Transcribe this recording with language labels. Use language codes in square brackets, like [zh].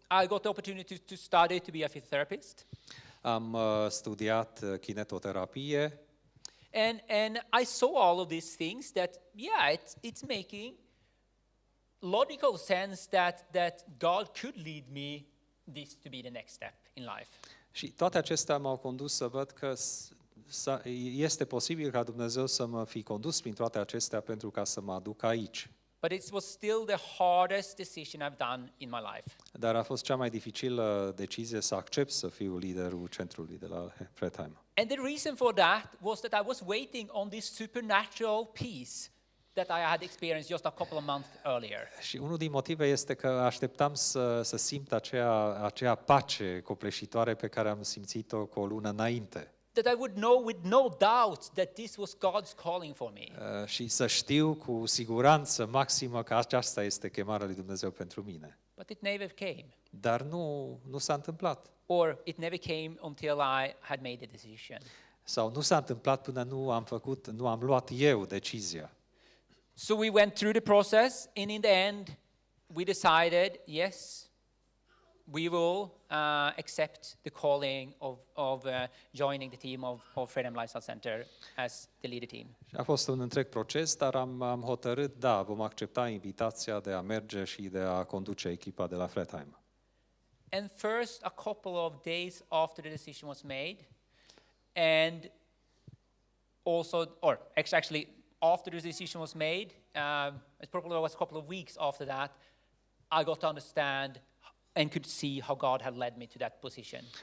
[en] I got the opportunity to study to be a physiotherapist. [ro] Am studiat kinetoterapie. [en] And I saw all of these things that it's making logical sense that God could lead me this to be the next step in life. [ro] Și toate acestea m-au condus să văd că este posibil ca Dumnezeu să mă fi condus prin toate acestea pentru ca să mă aduc aici. [en] But it was still the hardest decision I've done in my life. [ro] Dar a fost cea mai dificilă decizie să accept să fiu liderul centrului de la Fredheim. [en] And the reason for that was that I was waiting on this supernatural peace that I had experienced just a couple of months earlier. [ro] Și unul din motive este că așteptam să simt acea pace copleșitoare pe care am simțit-o cu o lună înainte. [en] That I would know with no doubt that this was God's calling for me. [ro] Și să știu cu siguranță maximă că aceasta este chemarea lui Dumnezeu pentru mine. [en] But it never came. [ro] Dar nu s-a întâmplat. [en] Or it never came until I had made a decision. [ro] Sau nu s-a întâmplat până nu am luat eu decizia. [en] So we went through the process, and in the end, we decided, yes, we will accept the calling of joining the team of Freedom Lifestyle Center as the leader team. [ro] A fost un întreg proces, dar am hotărât, da, vom accepta invitația de a merge și de a conduce echipa de la Fredheim. [en] And first, a couple of days after the decision was made, and also, or actually, after the decision was made, it probably was a couple of weeks after that, I got to understand and could see how God had led me to that position.